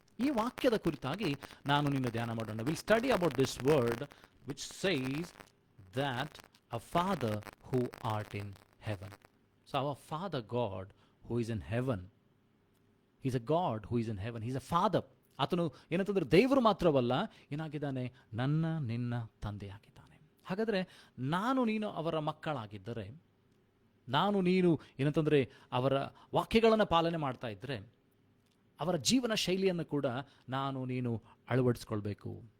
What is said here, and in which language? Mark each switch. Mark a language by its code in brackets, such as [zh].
[kn] ಈ ವಾಕ್ಯದ ಕುರಿತಾಗಿ ನಾನು ನಿನ್ನ ಧ್ಯಾನ ಮಾಡೋಣ. [en] We'll study about this word which says that a Father who art in heaven. So our Father God who is in heaven, He's a God who is in heaven. He's a Father. [kn] ಆತನು ಏನಂತಂದ್ರೆ ದೇವರು ಮಾತ್ರವಲ್ಲ, ಏನಾಗಿದ್ದಾನೆ? ನನ್ನ ನಿನ್ನ ತಂದೆಯಾಗಿದ್ದಾನೆ. ಹಾಗಾದರೆ ನಾನು ನೀನು ಅವರ ಮಕ್ಕಳಾಗಿದ್ದರೆ, ನಾನು ನೀನು ಏನಂತಂದರೆ ಅವರ ವಾಕ್ಯಗಳನ್ನು ಪಾಲನೆ ಮಾಡ್ತಾ ಇದ್ದರೆ, ಅವರ ಜೀವನ ಶೈಲಿಯನ್ನು ಕೂಡ ನಾನು ನೀನು ಅಳವಡಿಸ್ಕೊಳ್ಬೇಕು.